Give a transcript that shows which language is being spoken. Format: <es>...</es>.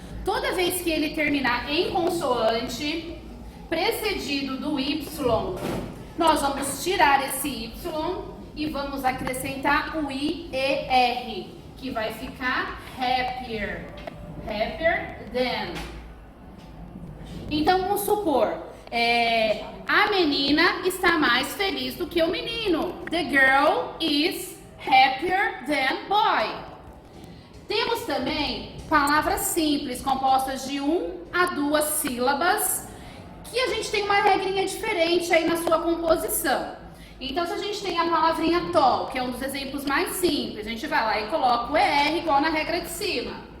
<pt>Toda vez que ele terminar em consoante, precedido do Y, nós vamos tirar esse Y e vamos acrescentar o IER, que vai ficar happier.</pt> <en>Happier than.</en> <pt>Então, vamos supor, a menina está mais feliz do que o menino.</pt> <en>The girl is happier than boy.</en> <pt>Temos também palavras simples, compostas de 1 a 2 sílabas, que a gente tem uma regrinha diferente aí na sua composição. Então, se a gente tem a palavrinha tall, que é um dos exemplos mais simples, a gente vai lá e coloca o ER igual na regra de cima.</pt>